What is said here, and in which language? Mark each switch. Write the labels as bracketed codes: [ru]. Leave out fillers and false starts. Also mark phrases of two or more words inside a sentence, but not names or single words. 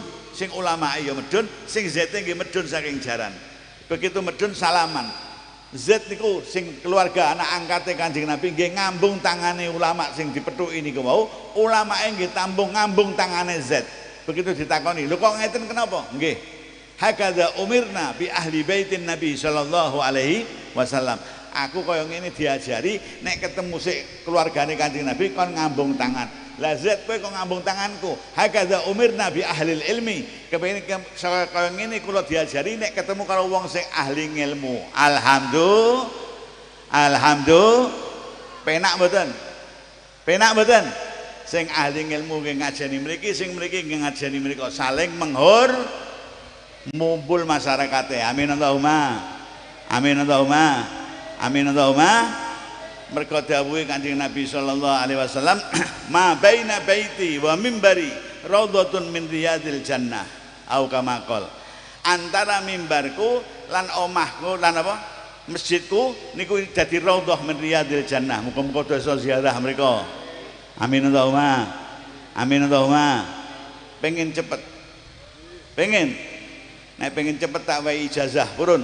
[jv] Sing ulama ya medun, sing Zaid nggih medun saking jaran. Begitu medun salaman. Zaid niku sing keluarga anak angkate Kanjeng Nabi nggih ngambung tangane ulama sing dipethuki niku wau. Ulamane nggih ngambung tangane Zaid. Begitu ditakoni, "Lho kok ngeten kenapa?" Nggih. [ar] هكذا أمرنا بأهل بيت النبي صلى الله عليه وسلم. [jv] Aku kaya ngene diajari nek ketemu sik keluargane Kanjeng Nabi kon ngambung tangan. Lah Zaid kowe kok ngambung tanganku. [ar] هكذا أمرنا بأهل العلم. [jv] Kepengin kaya ngene kula diajari nek ketemu karo wong sing ahli ilmu. Alhamdulillah. Alhamdulillah. Penak mboten? Penak mboten? sing ahli ilmu nggih ngajeni mriki, sing mriki nggih ngajeni mriko, saling mumpul masyarakatnya. [ar] آمين اللهم. آمين اللهم. آمين اللهم. [jv] Mergo dawuhe Kanjeng Nabi [ar] صلى الله عليه وسلم, ما بين بيتي ومنبري روضة من رياض الجنة. أو كما قال. [jv] Antara mimbarku lan omahku lan apa? Masjidku niku dadi [ar] روضة من رياض الجنة. [jv] Muga-muga dosa ziarah mriku. [ar] آمين اللهم. آمين اللهم. [jv] Pengen cepet. Pengen. Nek pengen cepet tak wae ijazah purun.